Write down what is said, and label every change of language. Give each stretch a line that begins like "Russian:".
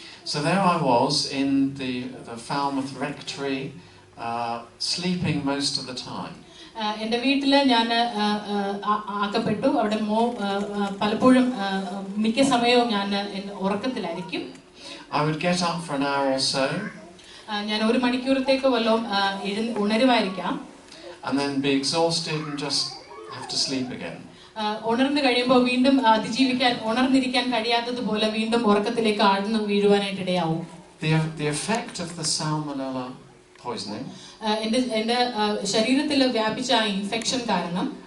English: So there I was in the Falmouth Rectory, sleeping most of the time.
Malayalam: എൻ്റെ വീട്ടിൽ ഞാൻ ആക്കപ്പെട്ടു. അവിടെ പലപ്പോഴും മിക്ക സമയവും ഞാൻ ഉറക്കത്തിലായിരിക്കും.
English: I would get up for an hour or so.
Malayalam: ഞാൻ 1 മണിക്കൂറത്തേക്ക് വല്ലതും ഉണരുമായിരിക്കാം.
English: And then be exhausted and just have to sleep again.
Malayalam: ഉണർന്നു കഴിയുമ്പോൾ വീണ്ടും ഉണർന്നിരിക്കാൻ കഴിയാത്തതുപോലെ വീണ്ടും ഉറക്കത്തിലേക്ക് ആഴ്ന്നു വീഴുവാനായിട്ട് ഇടയാവും.
English: The effect of the salmonella poisoning
Malayalam: എൻ്റെ ശരീരത്തിൽ വ്യാപിച്ച ആ ഇൻഫെക്ഷൻ കാരണം